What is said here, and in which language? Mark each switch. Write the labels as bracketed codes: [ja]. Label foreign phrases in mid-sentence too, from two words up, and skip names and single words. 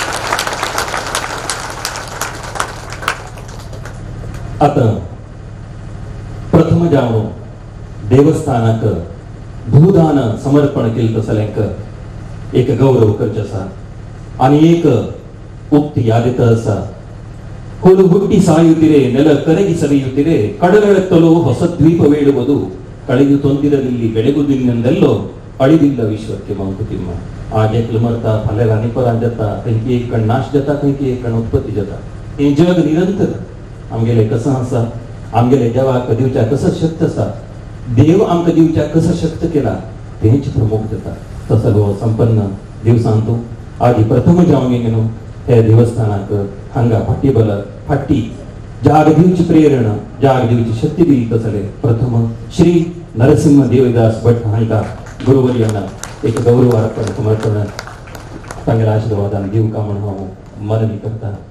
[kok] आता प्रथम जावन देवस्थानाक भूदान समर्पण केलं तसल्यांक एक गौरव करचे आसा आनी एक उक्ती यादित आसा. [kn] कोಲು ಹುಟ್ಟಿ ಸಾಯುತ್ತಿರೆ ನೆಲ ಕರಗಿ ಸರಿಯುತ್ತಿರೆ ಕಡಲೆತ್ತಲೋ ಹೊಸ ದ್ವೀಪ ವೇಳುವುದು ಕಳೆದು ತೊಂದಿರಲಿಲ್ಲಿ ಬೆಳಗುದಿನೆಂದೆಲ್ಲೋ ಅಳಿದಿಲ್ಲ ವಿಶ್ವಕ್ಕೆ ಮಂಕುತಿಮ್ಮ. [kok] आज एक मरता फाल्यां आनी परां जाता खंयची एक कण नाश जाता खंयची एक कण उत्पत्ती जाता. हे जग निरंतर आमगेले कसं आसा आमगेले देवाक दिवच्या कसं शक्त आसा देव आमकां दिवच्या कसं शक्त केला तेच प्रमुख जाता. तसो हो संपन्न दिवसांत आज प्रथम जावन न्हू हे देवस्थानाक हांगा फाटी जाग दिवची प्रेरणा जाग दिवची शक्ती दिली तसले प्रथम श्री नरसिंह देवदास भट हांकां गुरुवर्यांना एक गौरव अर्पण समर्पण तांगेले आशिर्वादान दिवका म्हणून हांव मनवी करता.